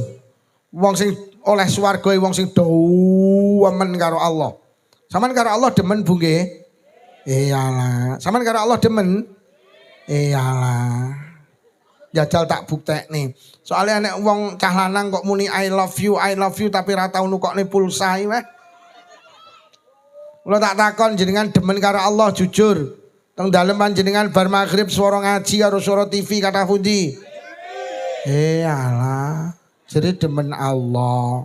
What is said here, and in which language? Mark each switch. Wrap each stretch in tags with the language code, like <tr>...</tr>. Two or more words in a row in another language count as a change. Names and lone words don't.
<jv>Wong sing oleh swarga wong sing demen karo Allah. Sampeyan karo Allah demen Bu nggih? Iyalah. Sampeyan karo Allah demen? Iyalah. Jajal tak buktekne. Soalnya nek wong cah lanang kok muni</jv> <en>I love you</en> <jv>tapi ora tau nukokne pulsa weh. Kula tak takon jenengan demen karo Allah jujur. Teng dalem panjenengan bar maghrib swara ngaji karo swara TV kathah pundi? Alah, jadi demen Allah.</jv>